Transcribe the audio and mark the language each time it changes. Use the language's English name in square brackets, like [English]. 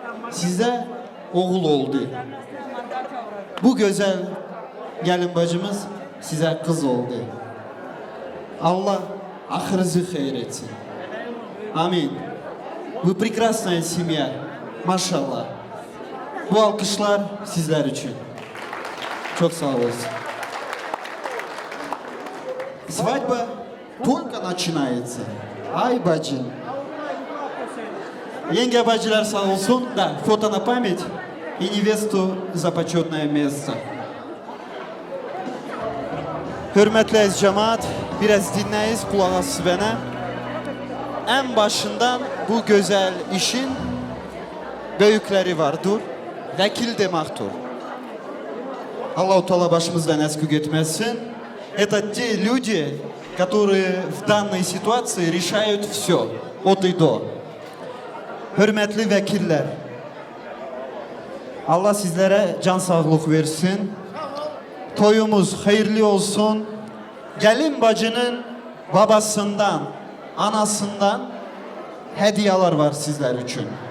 [Turkish] Size oğul oldu. Bu güzel gelin bacımız size kız oldu. Allah ahırınızı hayır etsin. [Russian] Amin. Вы прекрасная семья. Maşallah. [Turkish] Bu alkışlar sizler için. Çok sağ olasın. [Russian] Свадьба только начинается. Ай, бачи. [Turkish] Yenge bacılar sağ olsun. [Russian] Да, фото на память и невесту за почетное место. [Turkish] Hürmetli ez cemaat, biraz dinleyiz, kulak asız bana. En başından bu güzel işin büyükleri vardır, vekil demektir. Allah-u Teala başımızdan eksik etmesin. [Russian] Это те люди, которые в данной ситуации решают все, от и до. [Turkish] Hürmetli vekiller, Allah sizlere can sağlık versin. Toyumuz hayırlı olsun. Gelin bacının babasından, anasından hediyeler var sizler için.